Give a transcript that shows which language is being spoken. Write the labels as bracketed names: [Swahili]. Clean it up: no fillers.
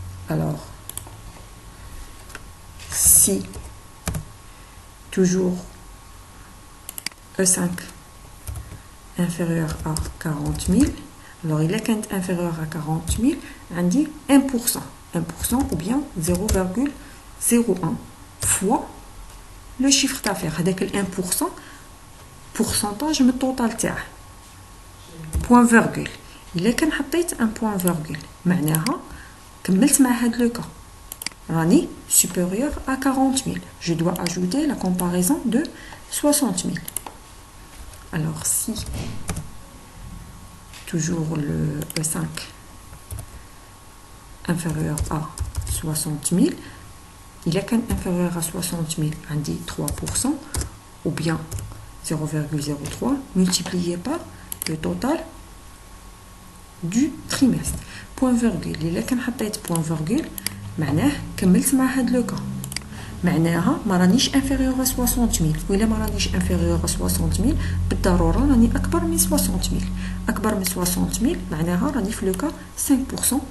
[French] Alors, si toujours E5 inférieur à 40 000, alors il est inférieur à 40 000, on dit 1%. 1% ou bien 0,01 fois le chiffre d'affaires. Avec le 1%, pourcentage de total تاعه. Point virgule. Il est quand حطيت un point virgule. [Arabic] معناها كملت مع هذا le cas. [French] Rani supérieur à 40 000. Je dois ajouter la comparaison de 60 000. Alors si toujours le E5 inférieur à 60 000. Il est inférieur à 60 000, on dit 3%, ou bien 0,03 multiplié par le total du trimestre. Point virgule. [Arabic] Il est point virgule, معناه كملت مع هاد لو كا. معناها ما رانيش انفيريور 60000 ولا ما رانيش انفيريور 60000 بالضروره راني اكبر من 60000. اكبر من 60000 معناها راني في لو كا 5%.